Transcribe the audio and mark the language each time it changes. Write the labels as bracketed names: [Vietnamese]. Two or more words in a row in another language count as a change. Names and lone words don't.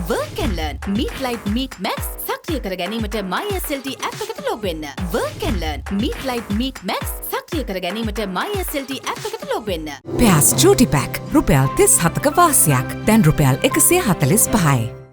[English] Work and learn. [Sinhala] Meet Light Meet Max සක්‍රිය කර ගැනීමට MySLT app එකට log වෙන්න. [English] Work and learn. [Sinhala] Meet Light Meet Max සක්‍රිය කර ගැනීමට MySLT app එකට log වෙන්න. Pairs Chuti Pack රුපියල් 37ක වාසියක්. දැන් රුපියල් 145යි.